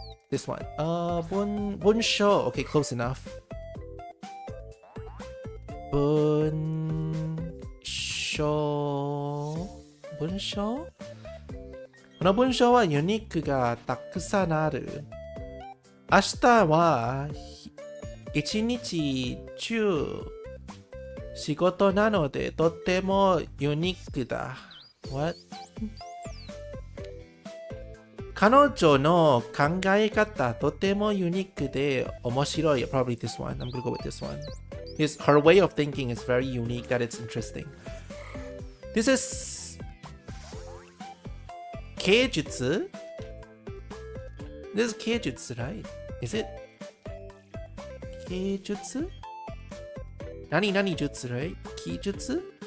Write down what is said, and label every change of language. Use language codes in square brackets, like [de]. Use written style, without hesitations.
[en] This one. 文章 Okay, close enough. [ja] 文章この文章はユニークがたくさんある。明日は一日中仕事なのでとってもユニークだ。 [en] What? [ja] 彼女の考え方とてもユニークで面白い。 [en] Probably this one. I'm gonna go with this one. Her way of thinking is very unique that it's interesting. This is 芸術? This is 芸術, right? Is it 芸術?何術, right? 技術?